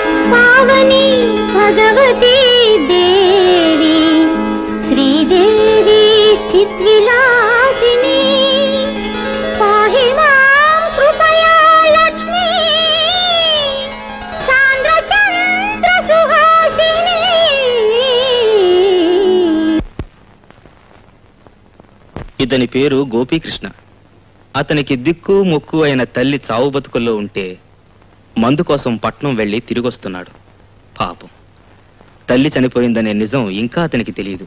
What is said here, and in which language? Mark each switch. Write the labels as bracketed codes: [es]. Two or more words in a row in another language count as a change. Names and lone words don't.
[sa] पावनी भगवती देवी श्रीदेवी चित्विलासिनी पाहि मां कृपया लक्ष्मी सान्द्रचन्द्र सुहासिनी। [te] ఇతని పేరు గోపీకృష్ణ. అతనికి దిక్కు మొక్కు అయిన తల్లి చావు బతుకుల్లో ఉంటే మందు కోసం పట్నం వెళ్లి తిరిగొస్తున్నాడు. పాపం, తల్లి చనిపోయిందనే నిజం ఇంకా అతనికి తెలియదు.